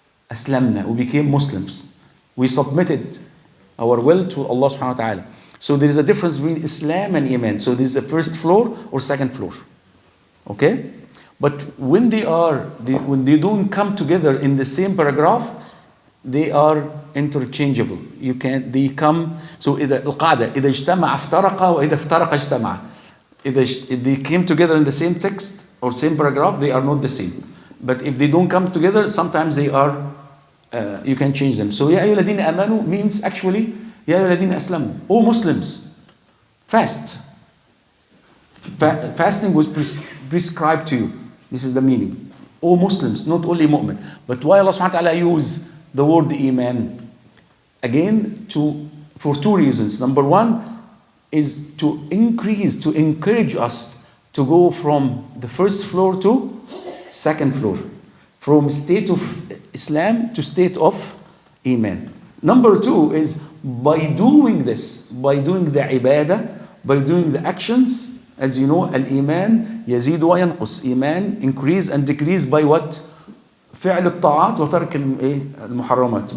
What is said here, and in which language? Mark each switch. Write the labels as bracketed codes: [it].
[ar] أسلمنا. [en] We became Muslims. We submitted our will to Allah subhanahu wa ta'ala. So there is a difference between Islam and Iman. So this is the first floor or second floor. Okay? But when they don't come together in the same paragraph, they are interchangeable. They come, so [ar] القاعدة إذا اجتمع افترق وإذا افترق اجتمع. [en] If they came together in the same text or same paragraph, they are not the same. But if they don't come together, sometimes they are, you can change them. [ar] So يا أيها الذين آمنوا [en] means actually [ar] يا أيها الذين أسلموا. [en] All Muslims, fast. Fasting was prescribed to you. This is the meaning. All Muslims, not only mu'min. But why Allah subhanahu wa ta'ala use the word iman? Again, for two reasons. Number one is to encourage us to go from the first floor to second floor. From state of Islam to state of Iman. Number two is by doing this, by doing the ibadah, by doing the actions, as you know, al-Iman yazid wa yanqus. Iman increase and decrease by what? [ar] فعل الطاعات وترك المحرمات.